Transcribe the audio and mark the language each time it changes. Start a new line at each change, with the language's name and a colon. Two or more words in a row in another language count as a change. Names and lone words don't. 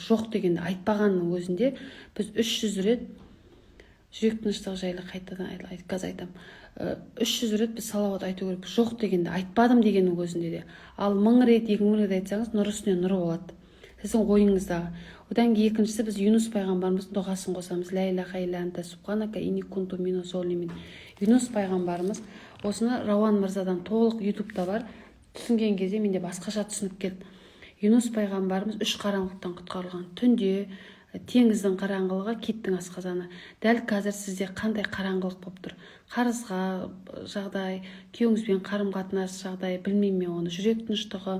Kazakh: Жоқ дегенде айтпағанның өзінде біз 300 рет жүрек тыныштығы жайлы қайтадан айтам. 300 рет біз салауат айту керек. Жоқ дегенде айтпадым дегеннің өзінде де. Ал 1000 рет, 2000 рет айтсаңыз, нұр үстіне нұр болады. Сіздің ойыңыздағы. Одан кейін екіншісі біз Юнус пайғамбарымыздың дұғасын қосамыз.
Arabic: لا إله إلا أنت سبحانك إني كنت من الظالمين.
Kazakh: Юнус пайғамбарымыз осыны Рауан мырзадан толық ютубта бар. Түсінген кезде менде басқаша түсініп келді. Юнус пайғамбарымыз 3 қараңғылықтан құтқарылған. Түнде теңіздің қараңғылығы, киттің асқазаны. Дәл қазір сізде қандай қараңғылық болып тұр? Қарызға жағдай, күйеуіңізбен қарым-қатынас жағдай, білмеймін оны, жүрек тыныштығы.